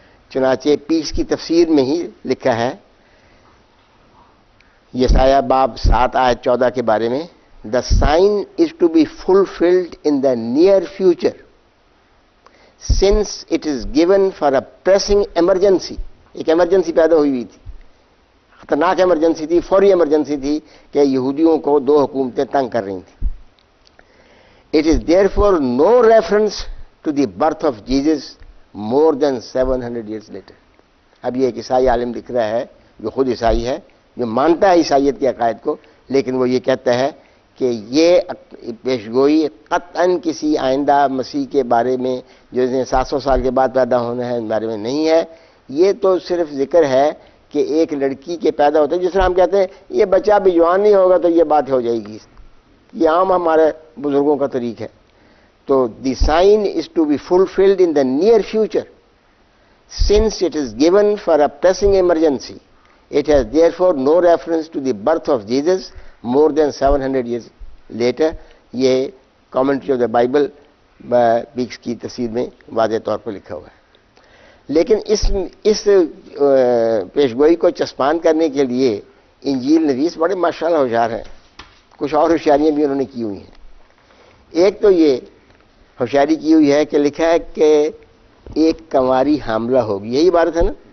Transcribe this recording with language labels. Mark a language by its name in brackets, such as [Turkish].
[Urdu] چنانچہ پیس کی تفسیر میں ہی لکھا ہے یسایہ باب 7 آیت 14 کے بارے میں، [English] The sign is to be fulfilled in the near future since it is given for a pressing emergency. [Urdu] ایک ایمرجنسی پیدا ہوئی تھی، خطرناک ایمرجنسی تھی، فوری ایمرجنسی تھی کہ یہودیوں کو دو حکومتیں تنگ کر رہی تھیں. [English] It is therefore no reference to the birth of Jesus more than 700 years later. [Urdu] اب یہ ایک عیسائی عالم لکھ رہا ہے جو خود عیسائی ہے، جو مانتا ہے عیسائیت کے عقائد کو، لیکن وہ یہ کہتا ہے کہ یہ پیشگوئی قطعاً کسی آئندہ مسیح کے بارے میں جو 700 سال کے بعد پیدا ہونا ہے اس بارے میں نہیں ہے. یہ تو صرف ذکر ہے کہ ایک لڑکی کے پیدا ہوتے ہیں، جس طرح ہم کہتے ہیں یہ بچہ بھی جوان نہیں ہوگا تو یہ بات ہو جائے گی. یہ عام ہمارے بزرگوں کا طریق ہے. [English] تو the sign is to be fulfilled in the near future since it is given for a pressing emergency. It has therefore no reference to the birth of Jesus more than 700 years later. [Urdu] یہ [English] commentary of the Bible [Urdu] backs کی تفسیر میں واضح طور پر لکھا ہوا ہے. لیکن اس پیشگوئی کو چسپان کرنے کے لیے انجیل نویس بڑے ماشاءاللہ ہوشیار ہیں. کچھ اور ہوشیاریاں بھی انہوں نے کی ہوئی ہیں. ایک تو یہ ہوشیاری کی ہوئی ہے کہ لکھا ہے کہ ایک کنواری حاملہ ہوگی، یہی عبارت ہے نا.